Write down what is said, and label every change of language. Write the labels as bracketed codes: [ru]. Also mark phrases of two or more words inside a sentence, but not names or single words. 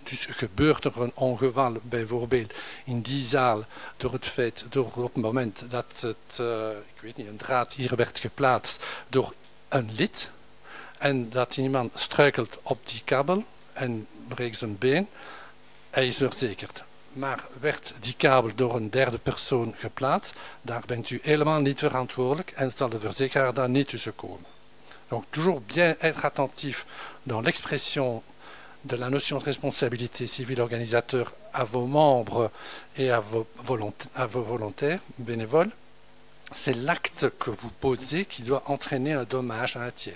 [nl] Dus gebeurt er een ongeval bijvoorbeeld in die zaal door op het moment dat ik weet niet, een draad hier werd geplaatst door een lid en dat iemand struikelt op die kabel en breekt zijn been, hij is verzekerd. Maar werd die kabel door een derde persoon geplaatst, daar bent u helemaal niet verantwoordelijk en zal de verzekeraar daar niet tussen komen. [fr] Donc toujours bien être attentif dans l'expression de la notion de responsabilité civile organisateur à vos membres et à vos volontaires, bénévoles. C'est l'acte que vous posez qui doit entraîner un dommage à un tiers.